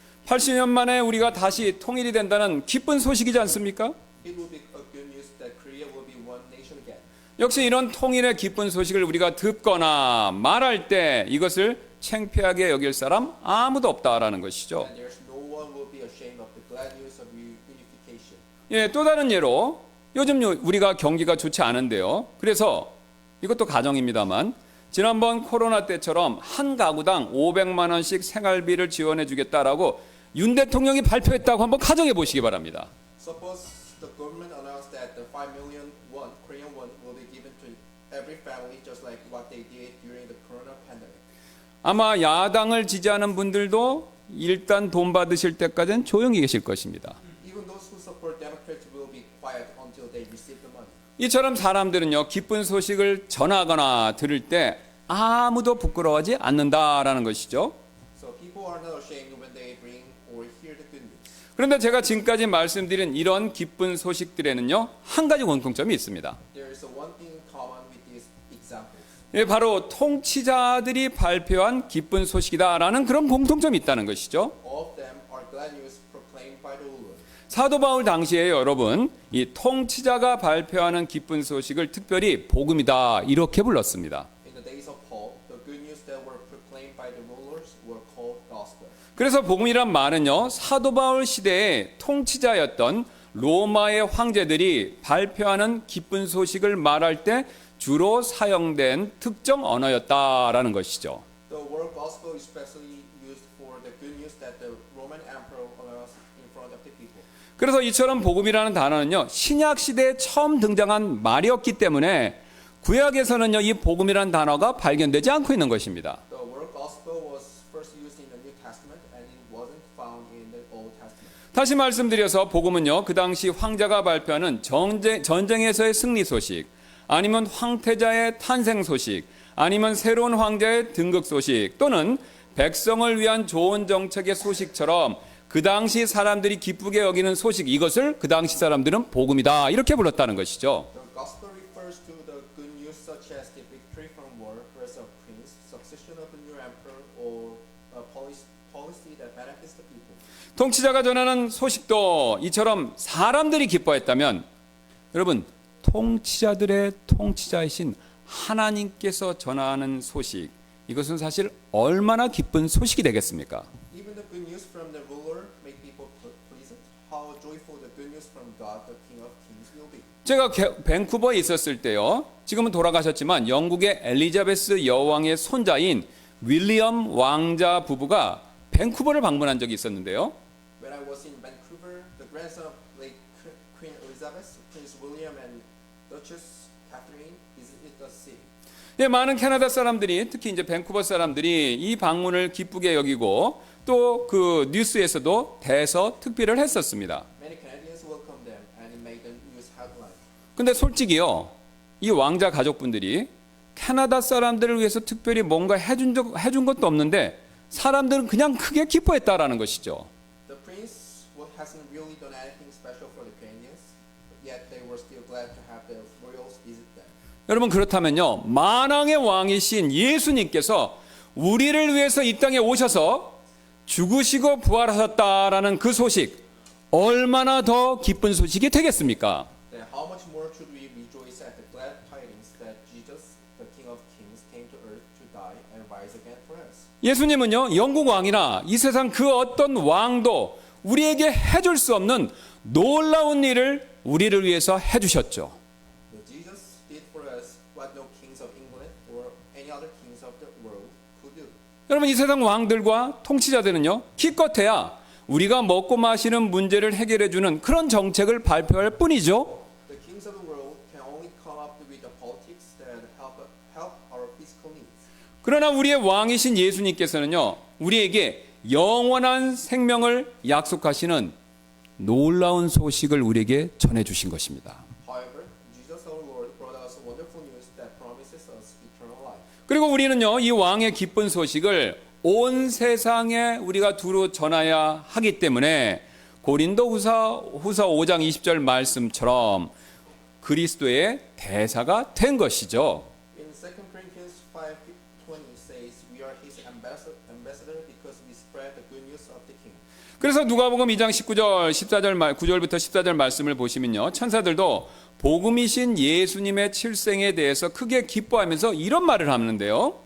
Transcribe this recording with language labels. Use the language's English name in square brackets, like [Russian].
[Korean] 80년 만에 우리가 다시 통일이 된다는 기쁜 소식이지 않습니까? [English] It will be a good news that Korea will be one nation again. [Korean] 역시 이런 통일의 기쁜 소식을 우리가 듣거나 말할 때 이것을 창피하게 여길 사람 아무도 없다라는 것이죠. [English] And there's no one will be ashamed of the glad news of unification. [Korean] 예, 또 다른 예로 요즘 우리가 경기가 좋지 않은데요. 그래서 이것도 가정입니다만 지난번 코로나 때처럼 한 가구당 500만 원씩 생활비를 지원해 주겠다라고 윤 대통령이 발표했다고 한번 가정해 보시기 바랍니다. [English] Suppose the government announced that the 5 million won, Korean won, will be given to every family just like what they did during the corona pandemic. [Korean] 아마 야당을 지지하는 분들도 일단 돈 받으실 때까지는 조용히 계실 것입니다. [English] Even those who support Democrats will be quiet until they receive the money. [Korean] 이처럼 사람들은요, 기쁜 소식을 전하거나 들을 때 아무도 부끄러워하지 않는다라는 것이죠. [English] So people are not ashamed when they bring or hear the good news. [Korean] 그런데 제가 지금까지 말씀드린 이런 기쁜 소식들에는요, 한 가지 공통점이 있습니다. [English] There is one thing in common with these examples. [Korean] 예, 바로 통치자들이 발표한 기쁜 소식이다라는 그런 공통점이 있다는 것이죠. [English] All of them are glad news proclaimed by the ruler. [Korean] 사도 바울 당시에 여러분, 이 통치자가 발표하는 기쁜 소식을 특별히 복음이다 이렇게 불렀습니다. [English] In the days of Paul, the good news that were proclaimed by the rulers were called gospel. [Korean] 그래서 복음이란 말은요, 사도 바울 시대의 통치자였던 로마의 황제들이 발표하는 기쁜 소식을 말할 때 주로 사용된 특정 언어였다라는 것이죠. [English] The word gospel is especially used for the good news that the Roman emperor announced in front of the people. [Korean] 그래서 이처럼 복음이라는 단어는요, 신약 시대에 처음 등장한 말이었기 때문에 구약에서는요, 이 복음이라는 단어가 발견되지 않고 있는 것입니다. [English] The word gospel was first used in the New Testament and it wasn't found in the Old Testament. [Korean] 다시 말씀드려서 복음은요, 그 당시 황제가 발표하는 전쟁에서의 승리 소식, 아니면 황태자의 탄생 소식, 아니면 새로운 황제의 등극 소식, 또는 백성을 위한 좋은 정책의 소식처럼 그 당시 사람들이 기쁘게 여기는 소식, 이것을 그 당시 사람들은 복음이다 이렇게 불렀다는 것이죠. [English] The gospel refers to the good news such as the victory from war, birth of prince, succession of a new emperor, or a policy that benefits the people. [Korean] 통치자가 전하는 소식도 이처럼 사람들이 기뻐했다면 여러분, 통치자들의 통치자이신 하나님께서 전하는 소식, 이것은 사실 얼마나 기쁜 소식이 되겠습니까? [English] Even the good news from the ruler make people pleasant. How joyful the good news from God, the King of Kings, will be. [Korean] 제가 밴쿠버에 있었을 때요, 지금은 돌아가셨지만 영국의 엘리자베스 여왕의 손자인 윌리엄 왕자 부부가 밴쿠버를 방문한 적이 있었는데요. [English] When I was in Vancouver, the grandson of late Queen Elizabeth, Prince William, and Duchess Catherine visited the city. [Korean] 예, 많은 캐나다 사람들이, 특히 이제 밴쿠버 사람들이 이 방문을 기쁘게 여기고 또 그 뉴스에서도 대서 특필을 했었습니다. [English] Many Canadians welcomed them, and it made the news headline. [Korean] 근데 솔직히요, 이 왕자 가족분들이 캐나다 사람들을 위해서 특별히 뭔가 해준 것도 없는데 사람들은 그냥 크게 기뻐했다라는 것이죠. [English] The prince hasn't really done anything special for the Canadians, yet they were still glad to have the royals visit them. [Korean] 여러분, 그렇다면요, 만왕의 왕이신 예수님께서 우리를 위해서 이 땅에 오셔서 죽으시고 부활하셨다라는 그 소식, 얼마나 더 기쁜 소식이 되겠습니까? [English] Then how much more should we rejoice at the glad tidings that Jesus, the King of Kings, came to earth to die and rise again for us? [Korean] 예수님은요, 영국 왕이나 이 세상 그 어떤 왕도 우리에게 해줄 수 없는 놀라운 일을 우리를 위해서 해주셨죠. [English] But Jesus did for us what no kings of England or any other kings of the world could do. [Korean] 여러분, 이 세상 왕들과 통치자들은요, 기껏해야 우리가 먹고 마시는 문제를 해결해주는 그런 정책을 발표할 뿐이죠. [English] The kings of the world can only come up with the politics that help our physical needs. [Korean] 그러나 우리의 왕이신 예수님께서는요, 우리에게 영원한 생명을 약속하시는 놀라운 소식을 우리에게 전해주신 것입니다. [English] However, Jesus our Lord brought us wonderful news that promises us eternal life. [Korean] 그리고 우리는요, 이 왕의 기쁜 소식을 온 세상에 우리가 두루 전해야 하기 때문에 고린도후서 5장 20절 말씀처럼 그리스도의 대사가 된 것이죠. [English] In 2 Corinthians 5:20 says, "We are His ambassador because we spread the good news of the King." [Korean] 그래서 누가복음 2장 19절, 9절부터 14절 말씀을 보시면요, 천사들도 복음이신 예수님의 칠생에 대해서 크게 기뻐하면서 이런 말을 하는데요.